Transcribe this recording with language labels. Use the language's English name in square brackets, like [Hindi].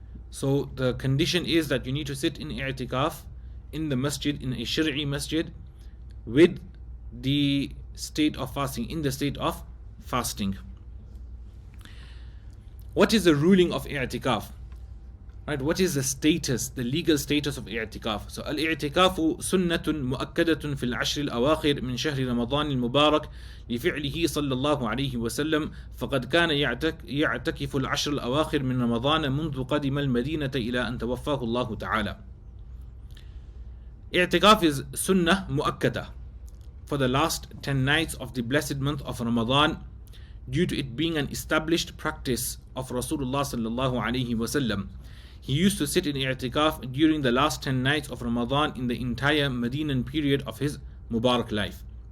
[English] So the condition is that you need to sit in i'tikaf in the masjid, in a shari'i masjid, with the state of fasting, in the state of fasting. What is the ruling of i'tikaf? Right? What is the status, the legal status of i'tikaf? [Arabic] So al-i'tikafu sunnatun mu'akkadatun fil ashr al-awakhir min shahri Ramadan al-mubarak لفعله صلى الله عليه وسلم فقد كان يعتكف العشر الأواخر من رمضان منذ قدم المدينة إلى أن توفاه الله تعالى. [English] I'tikaf is sunnah mu'akkadah for the last 10 nights of the blessed month of Ramadan, due to it being an established practice of Rasulullah sallallahu alaihi wasallam. He used to sit in i'tikaf during the last 10 nights of Ramadan in the entire Medinan period of his Mubarak life.